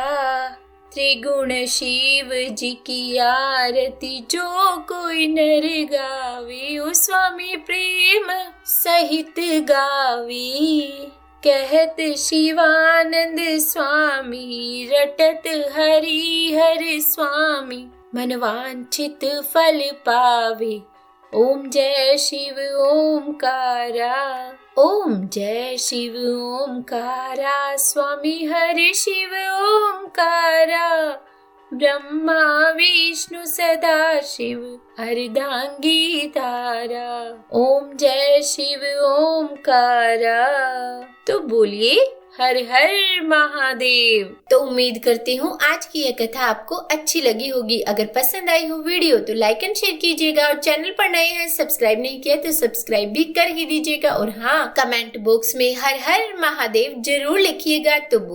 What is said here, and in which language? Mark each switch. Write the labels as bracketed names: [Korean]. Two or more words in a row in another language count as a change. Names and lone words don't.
[Hindi] त्रिगुण शिव जी की आरती जो कोई नर गावे, ओ स्वामी प्रेम सहित गावे। कहत शिवानंद स्वामी, रटत हरि हर स्वामी, मनवांछित फल पावे। ओम जय शिव ओमकारा। ओम जय शिव ओमकारा। स्वामी हरि शिव ओमकारा। ब्रह्मा विष्णु सदा शिव अर्धांगी तारा। ओम जय शिव ओमकारा। तो बोलिए हर हर महादेव। तो उम्मीद करती हूँ आज की यह कथा आपको अच्छी लगी होगी। अगर पसंद आई हो वीडियो तो [English] like and share [Hindi] कीजिएगा, और चैनल पर नए हैं सब्सक्राइब नहीं किया तो सब्सक्राइब भी कर ही दीजिएगा। और हाँ, कमेंट बॉक्स में हर हर महादेव जरूर लिखिएगा।